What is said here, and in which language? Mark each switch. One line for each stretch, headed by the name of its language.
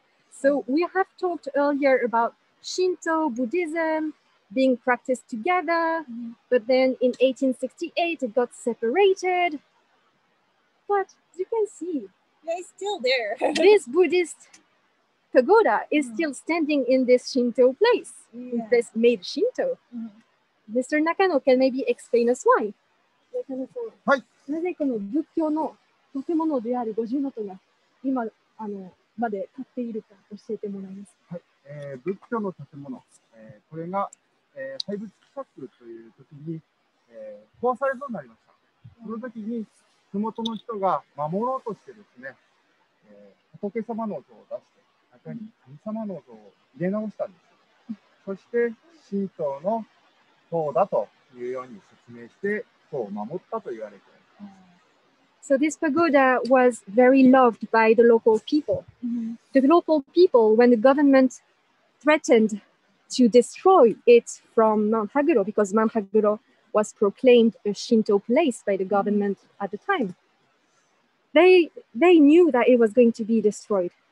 English: So we have talked earlier about Shinto, Buddhism being practiced together, but then in 1868 it got separated. But as you can see, yeah, it's still there. This Buddhist pagoda is still standing in this Shinto place, in this made Shinto. Mr. Nakano can maybe explain us why.
Japanese: はい。なぜこの仏教の建物である五重塔が今まで立っているか教えてもらいます。はい。仏教の建物、これが、廃仏毀釈という時に、壊されそうになりました。その時に、麓の人が守ろうとしてですね、仏様の像を出して、中に神様の像を入れ直したんです。そして、神道の塔だというように説明して、塔を守ったと言われています。
English: So this pagoda was very loved by the local people. The local people, when the government threatened to destroy it from Mount Haguro, because Mount Haguro was proclaimed a Shinto place by the government at the time, they knew that it was going to be destroyed.